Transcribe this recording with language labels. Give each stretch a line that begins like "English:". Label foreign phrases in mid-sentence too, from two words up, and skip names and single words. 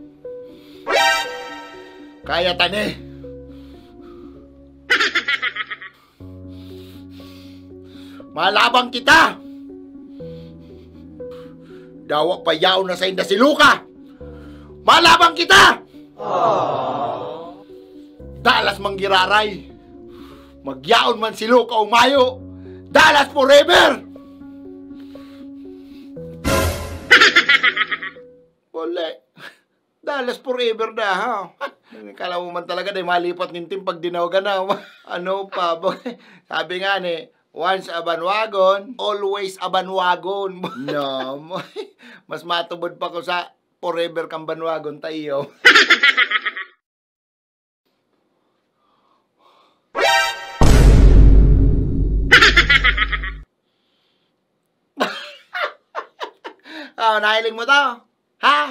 Bikol: Kaya tani. Malabang kita. Dawak pa yaw na sa inda si Luka. Malabang kita. Aww. Dalas manggiraray. Magyaon man si Luka umayo. Dalas forever. Wala. Dalas forever na, ha? Kala mo man talaga na malipat nintim pag dinawagan na.
Filipino: Ano pa? Sabi nga ni,
English: once a bandwagon, always a bandwagon. No,
Bikol: mas matubod pa ko sa forever kang bandwagon tayo. Oh, nahiling mo to? Ha?